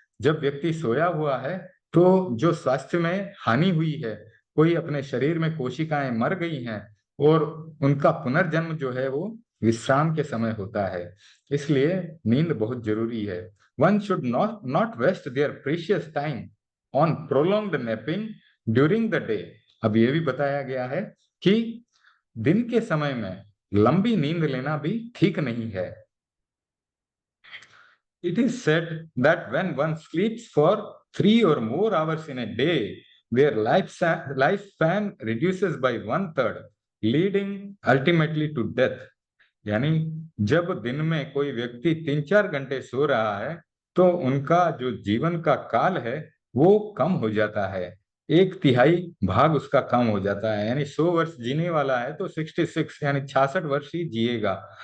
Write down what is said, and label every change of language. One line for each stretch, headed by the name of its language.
Hindi: जब व्यक्ति सोया हुआ है तो जो स्वास्थ्य में हानि हुई है, कोई अपने शरीर में कोशिकाएं मर गई हैं और उनका पुनर्जन्म जो है वो विश्राम के समय होता है, इसलिए नींद बहुत जरूरी है।
English: One should not waste their precious time on prolonged napping during the day.
Hindi: अब ये भी बताया गया है कि दिन के समय में लंबी नींद लेना भी ठीक नहीं है।
English: It is said that when one sleeps for 3 or more hours in a day, their lifespan reduces by 1/3, leading ultimately to death.
Hindi: यानी जब दिन में कोई व्यक्ति 3-4 घंटे सो रहा है तो उनका जो जीवन का काल है वो कम हो जाता है, 1/3 भाग उसका कम हो जाता है। यानी 100 वर्ष जीने वाला है तो 66 यानी 66 वर्ष ही जिएगा।